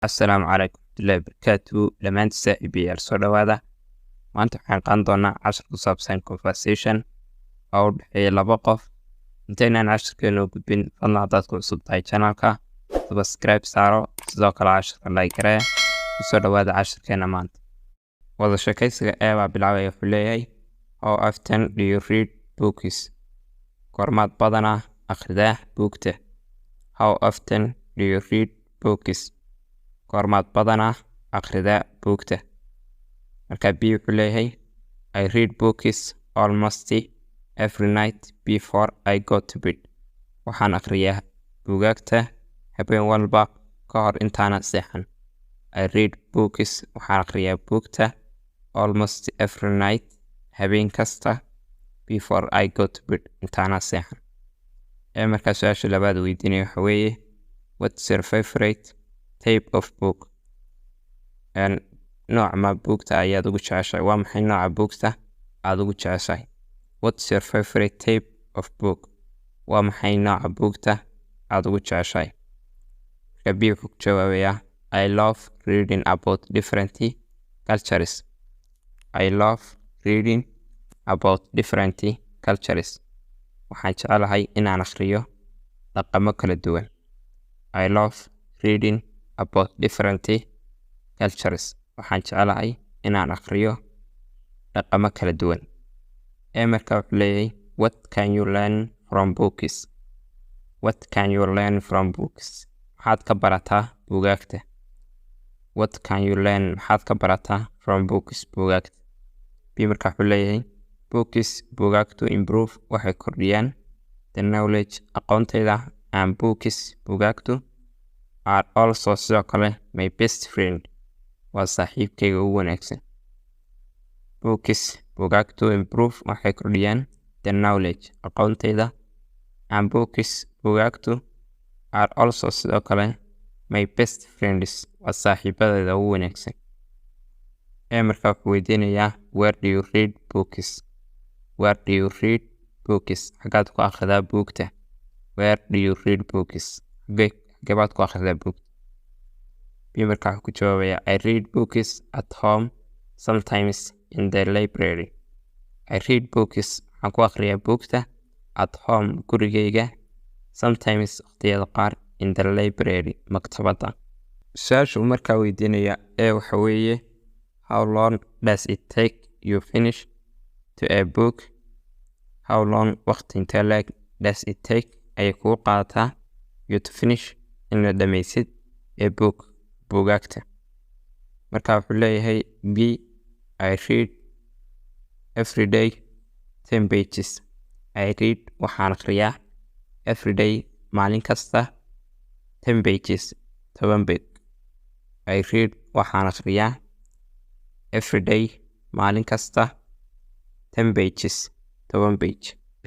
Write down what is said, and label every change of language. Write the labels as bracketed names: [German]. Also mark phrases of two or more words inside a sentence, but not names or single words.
[Somali] Assalaamu calaykum warahmatullaahi wabarakaatuh dhammaan saaxiibayaal soo dhawaada maanta waxaan qaadan doonaa cashar ku saabsan conversation oo u dhexeeya laba qof intaynaan casharkeena u gudbin fadlan haddaad ku cusub tahay channelka subscribe saaro sidoo kale casharka like garee kusoo dhawaada casharkeena maanta wada sheekaysiga baa bilaabaya wuxuu leeyahay [English] how often do you read [Somali] books goormaad badanaa akhridaa buugta [English] how often do you read books [Somali] goormaad badanaa akhridaa buugta marka B wuxuu leeyahay [English] I read books almost every night before I go to bed [Somali] waxaan akhriyaa buugaagta habeen walba ka hor intaanan seexan [English] I read books [Somali] waxaan akhriyaa buugta [English] almost every night [Somali] habeen kasta [English] before I go to bed [Somali] intaanan seexan markaa su-aasha labaad weydiinaya waxa weeye [English] what's your favorite type of book [Somali] nooca ma buugta ayaad ugu jeceshahay waa maxay nooca buugta aad ugu jeceshahay [English] what's your favorite type of book [Somali] waa maxay nooca buugta aad ugu jeceshahay marka B wuxuu ku jawaabayaa [English] I love reading about different cultures I love reading about different cultures [Somali] waxaan jecelahay inaan akhriyo dhaqamo kala duwan [English] I love reading about different cultures [Somali] waxaan jecelahay inaan akhriyo dhaqamo kala duwan marka wuxuu leeyahay what [English] can you learn from books what can you learn from books [Somali] maxaad ka barataa buugaagta [English] what can you learn [Somali] maxaad ka barataa [English] from books [Somali] buugaagta B marka wuxuu leeyahay [English] books buugaagtu improve [Somali] waxay kordhiyaan [English] the knowledge aqoontayda and books buugaagtu are also [Somali] sidoo kale [English] my best friend [Somali] waa saaxiibkayga ugu wanaagsan [English] books buugaagtu improve [Somali] waxay kordhiyaan [English] the knowledge aqoontayda and books buugaagtu are also [Somali] sidoo kale [English] my best friends [Somali] waa saaxiibadayda ugu wanaagsan marka wuxuu weydiinayaa [English] where do you read books where do you read books [Somali] xagaad ku akhridaa buugta [English] where do you read books [Somali] gabaad ku akhridaa buugta B marka wuxuu ku jawaabayaa [English] I read books at home sometimes in the library I read books [Somali] waxaan ku akhriyaa buugta [English] at home gurigayga sometimes [Somali] waqtiyada qaar [English] in the library maktabadda [Somali] su-aasha uu markaa weydiinaya waxa weeye [English] how long does it take you finish to a book how long [Somali] waqti intee leeg [English] does it take [Somali] ayay kugu qaadataa [English] you to finish [Somali] in la dhammaysid [English] a book buugaagta [Somali] marka wuxuu leeyahay B [English] I read every day 10 pages I read [Somali] waxaan akhriyaa [English] every day [Somali] maalin kasta [English] 10 pages 10 beg I read [Somali] waxaan akhriyaa [English] every day [Somali] maalin kasta [English] 10 pages 10 page